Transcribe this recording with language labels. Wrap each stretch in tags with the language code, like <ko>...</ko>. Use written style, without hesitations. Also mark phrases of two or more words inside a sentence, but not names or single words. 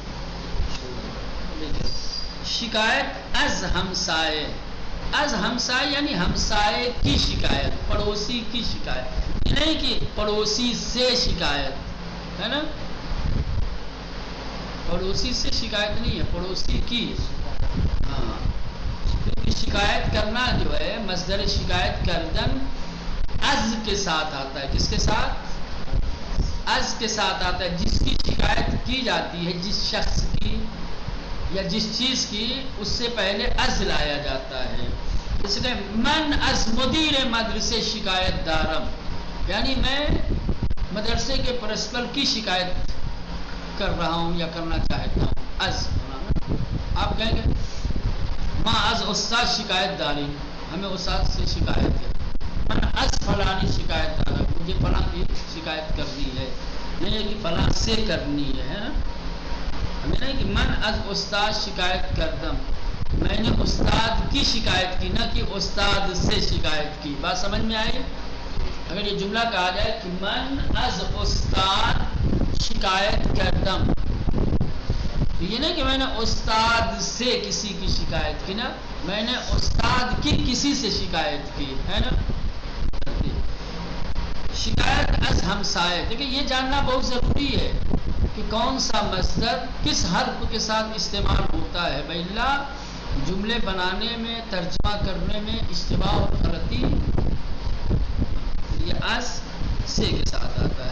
<fa>شکایت از ہمسائے، از ہمسائے</fa> <ur>یعنی ہمسائے کی شکایت، پڑوسی کی شکایت، یہ نہیں کہ پڑوسی سے شکایت ہے نا، پڑوسی سے شکایت نہیں ہے، پڑوسی کی۔ ہاں، کیونکہ شکایت کرنا جو ہے مصدر</ur> <fa>شکایت کردن از</fa> <ur>کے ساتھ آتا ہے، کس کے ساتھ؟ از کے ساتھ آتا ہے، جس کی شکایت کی جاتی ہے، جس شخص کی یا جس چیز کی، اس سے پہلے از لایا جاتا ہے۔ اس لیے</ur> <fa>من از مدیر مدرسے شکایت دارم،</fa> <ur>یعنی میں مدرسے کے پرنسپل کی شکایت کر رہا ہوں یا کرنا چاہتا ہوں۔ از آپ کہیں گے</ur> <fa>ماں از استاد شکایت داری،</fa> <ur>ہمیں استاد سے شکایت ہے،</ur> <fa>من از فلانی شکایت دارم،</fa> <ur>مجھے فلاں کی شکایت کرنی ہے، نہیں ہے کہ فلاں سے کرنی ہے نا، ہمیں نہیں کہ</ur> <fa>من از استاد شکایت کردم،</fa> <ur>میں نے استاد کی شکایت کی، نہ کہ استاد سے شکایت کی۔ بات سمجھ میں آئی؟ اگر یہ جملہ کہا جائے کہ</ur> <fa>من از استاد شکایت کردم،</fa> <ur>تو یہ نہیں کہ میں نے استاد سے کسی کی شکایت کی، نا میں نے استاد کی کسی سے شکایت کی ہے نا۔</ur> <fa>شکایت از ہمسائے،</fa> <ur>دیکھیں یہ جاننا بہت ضروری ہے کہ کون سا مصدر کس حرف کے ساتھ استعمال ہوتا ہے، وإلا جملے بنانے میں، ترجمہ کرنے میں اشتباہ اور غلطی یہ از سے کے ساتھ آتا ہے۔</ur>